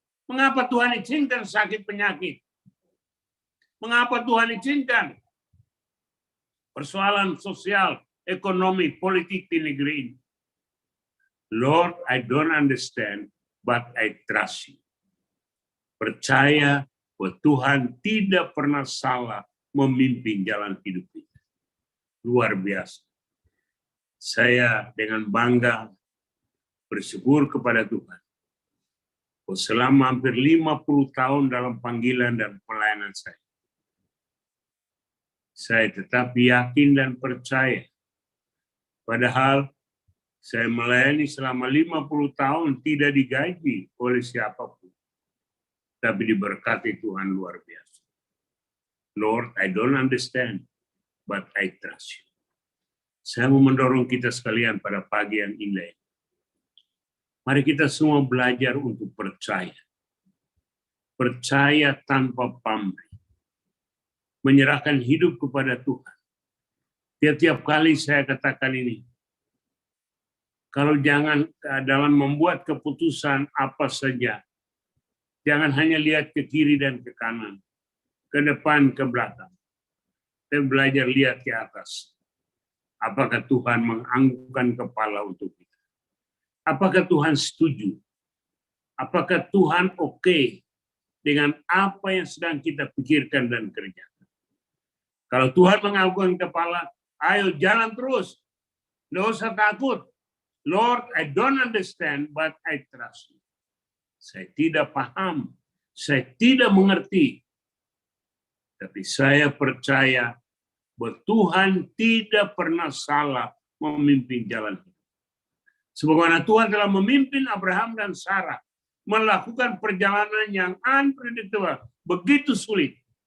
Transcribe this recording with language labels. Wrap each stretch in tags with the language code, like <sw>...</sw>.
<id>Mengapa Tuhan izinkan sakit penyakit? Mengapa Tuhan izinkan persoalan sosial, ekonomi, politik di negeri ini?</id> <en>Lord, I don't understand, but I trust you.</en> <id>Percaya bahwa Tuhan tidak pernah salah memimpin jalan hidup kita. Luar biasa. Saya dengan bangga bersyukur kepada Tuhan. Selama hampir 50 tahun dalam panggilan dan pelayanan saya tetap yakin dan percaya. Padahal saya melayani selama 50 tahun tidak digaji oleh siapapun. Tapi diberkati Tuhan luar biasa.</id> <en>Lord, I don't understand, but I trust you.</en> <id>Saya mau mendorong kita sekalian pada pagi yang indah. Mari kita semua belajar untuk percaya. Percaya tanpa pamrih. Menyerahkan hidup kepada Tuhan. Tiap-tiap kali saya katakan ini. Kalau jangan dalam membuat keputusan apa saja. Jangan hanya lihat ke kiri dan ke kanan. Ke depan, ke belakang. Tapi belajar lihat ke atas. Apakah Tuhan menganggukkan kepala untuk kita? Apakah Tuhan setuju? Apakah Tuhan oke dengan apa yang sedang kita pikirkan dan kerjakan? Kalau Tuhan menganggukkan kepala, ayo jalan terus. Nggak usah takut.</id> <en>Lord, I don't understand, but I trust you.</en> <id>Saya tidak paham, saya tidak mengerti. Tapi saya percaya bahwa Tuhan tidak pernah salah memimpin jalan hidup. Sebagaimana Tuhan telah memimpin Abraham dan Sarah melakukan perjalanan yang unpredictable, begitu sulit.</id>